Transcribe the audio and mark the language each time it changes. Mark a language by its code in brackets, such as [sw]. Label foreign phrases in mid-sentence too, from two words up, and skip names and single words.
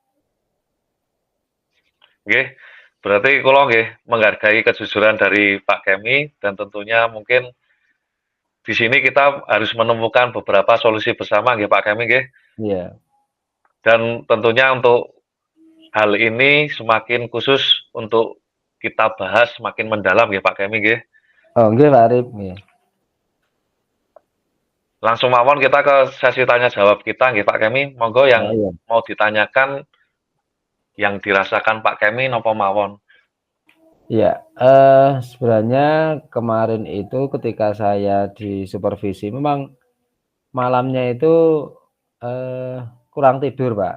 [id] Nggih, berarti [jv] kula nggih [id] menghargai kejujuran dari Pak Kemi dan tentunya mungkin di sini kita harus menemukan beberapa solusi bersama nggih Pak Kemi nggih. Iya. Dan tentunya untuk hal ini semakin khusus untuk kita bahas semakin mendalam nggih Pak Kemi nggih. [jv] Oh, nggih Pak Arif, nggih. [id] Langsung mawon kita ke sesi tanya jawab kita nggih Pak Kemi. Monggo yang Oh, iya. mau ditanyakan yang dirasakan Pak Kemi [jv] napa mawon. [id] Iya, sebenarnya kemarin itu ketika saya di supervisi memang malamnya itu, kurang tidur, Pak.